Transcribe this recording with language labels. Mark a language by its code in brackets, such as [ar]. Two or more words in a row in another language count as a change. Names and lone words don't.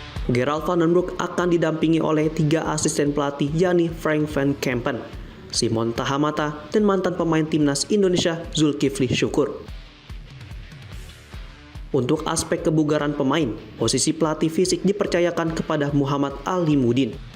[id] Gerald van den Broek akan didampingi oleh 3 asisten pelatih, yakni Frank van Kempen, Simon Tahamata, dan mantan pemain timnas Indonesia Zulkifli Syukur. Untuk aspek kebugaran pemain, posisi pelatih fisik dipercayakan kepada Muhammad Ali Mudin.